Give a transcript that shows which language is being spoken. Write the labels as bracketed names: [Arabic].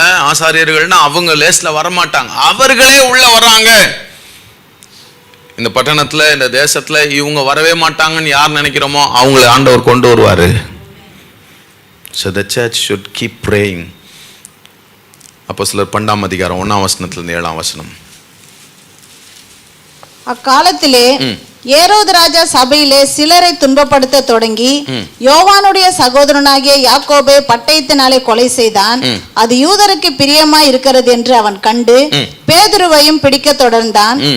[Tamil] ஆசாரியர்கள்னா அவங்க லேஸ்ல வரமாட்டாங்க, அவர்களே உள்ள வர்றாங்க. இந்த பட்டணத்துல, இந்த தேசத்துல இவங்க வரவே மாட்டாங்கன்னு யார் நினைக்கிறோமோ அவங்களை ஆண்டவர் கொண்டு வருவாரு. [English] So the church should keep praying. [Tamil] அப்போஸ்தலர் 12ஆம் அதிகாரம் 1ஆம் வசனத்திலிருந்து 7ஆம் வசனம். அக்காலத்திலே ஏரோது ராஜா சபையிலே சிலரை துன்பப்படுத்த தொடங்கி யோவானுடைய சகோதரனாகிய யாக்கோபை பட்டயத்தினாலே கொலை செய்தான். அது யூதருக்கு பிரியமாய் இருக்கிறது என்று அவன் கண்டு பேதுருவையும் பிடிக்க தொடர்ந்தான்.